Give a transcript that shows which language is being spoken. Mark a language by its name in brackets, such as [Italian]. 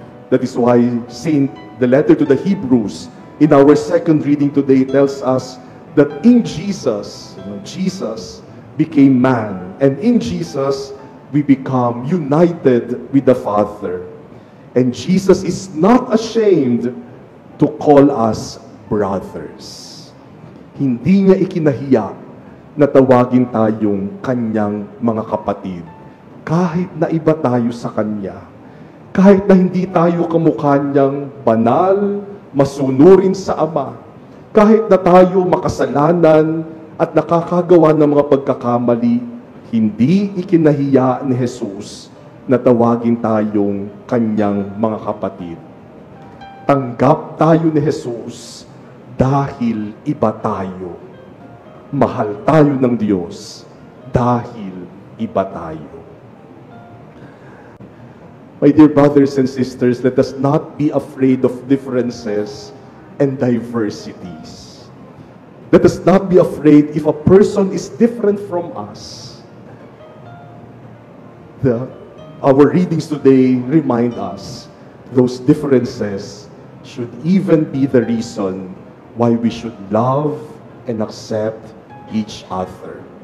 [English] That is why the letter to the Hebrews, in our second reading today, tells us that in Jesus, Jesus became man. And in Jesus, we become united with the Father. And Jesus is not ashamed to call us brothers. [Filipino] Hindi niya ikinahiya na tawagin tayong kanyang mga kapatid. Kahit na iba tayo sa kanya. Kahit na hindi tayo kamukha niyang banal, masunurin sa Ama. Kahit na tayo makasalanan at nakakagawa ng mga pagkakamali, hindi ikinahiya ni Jesus na tawagin tayong kanyang mga kapatid. Tanggap tayo ni Jesus dahil iba tayo. Mahal tayo ng Diyos dahil iba tayo. [English] My dear brothers and sisters, let us not be afraid of differences and diversities. Let us not be afraid if a person is different from us. Our readings today remind us those differences should even be the reason why we should love and accept each other.